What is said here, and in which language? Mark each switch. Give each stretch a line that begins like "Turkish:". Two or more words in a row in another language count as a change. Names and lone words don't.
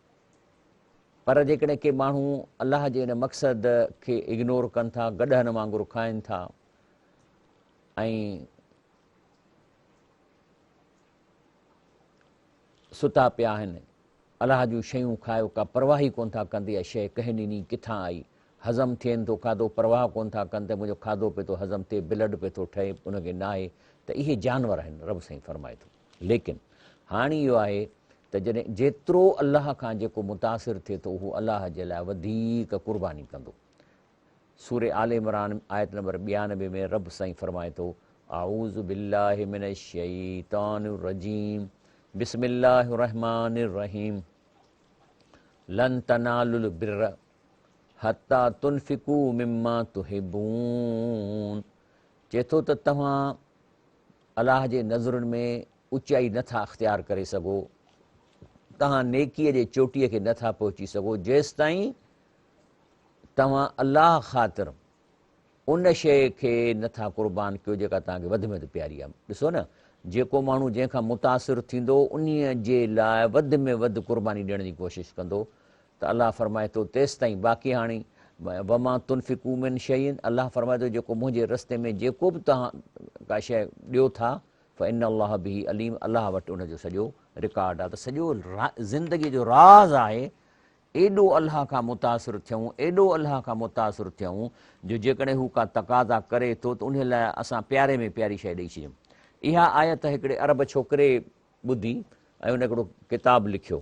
Sindhi: पर जेकॾहिं के माण्हू अलाह जे हिन मक़सद खे इग्नोर कनि था, गॾहनि वांगुरु खाइनि था ऐं सुता पिया आहिनि, अलाह जूं शयूं खायो, का परवाह ई कोन था कंदी आहे शइ कंहिं ॾिनी, किथां आई, हज़म थियनि थो खाधो, परवाह कोन था कनि त मुंहिंजो खाधो पियो थो हज़म थिए, ब्लड पियो थो ठहे, उनखे न आहे, त इहे जानवर आहिनि, रब साईं फरमाए थो। लेकिन हाणे इहो आहे त जॾहिं जेतिरो अलाह खां जेको मुतासिर थिए थो उहो अलाह जे लाइ वधीक कुर्बानी कंदो। सूरे आले इमरान आयत नंबर 92 में रब साईं फरमाए थो,
Arabic: أعوذ بالله من الشيطان الرجيم، بسم الله الرحمن الرحيم، لن تنالوا البر حتى تنفقوا مما تحبون.
Sindhi: चए थो त तव्हां अलाह जे नज़रुनि में ऊचाई नथा अख़्तियार करे सघो, तव्हां नेकीअ जे चोटीअ खे नथा पहुची सघो जेसि ताईं तव्हां अलाह ख़ातिर उन शइ खे नथा क़ुर्बान कयो जेका तव्हांखे वधि में वधि प्यारी आहे। ॾिसो न, जेको माण्हू जंहिंखां मुतासिर थींदो उन्हीअ जे लाइ वधि में वधि क़ुर्बानी ॾियण जी कोशिशि कंदो, त अलाह फरमाए थो तेसि ताईं बाक़ी हाणे
Arabic: وما تنفقوا من شيء,
Sindhi: अलाह फरमाए थो जेको मुंहिंजे रस्ते में जेको बि तव्हां का शइ ॾियो था,
Arabic: فإن الله به عليم,
Sindhi: अलाह वटि उनजो सॼो रिकॉर्ड आहे। त सॼो ज़िंदगीअ जो राज़ आहे, एॾो अलाह खां मुतासिर थियूं, एॾो अलाह खां मुतासिर थियूं जो जेकॾहिं हू का तक़ाज़ा करे थो त उन लाइ असां प्यारे में प्यारी शइ ॾेई छॾियूं। इहा आयत हिकिड़े अरब छोकिरे ॿुधी ऐं उन हिकिड़ो किताबु लिखियो।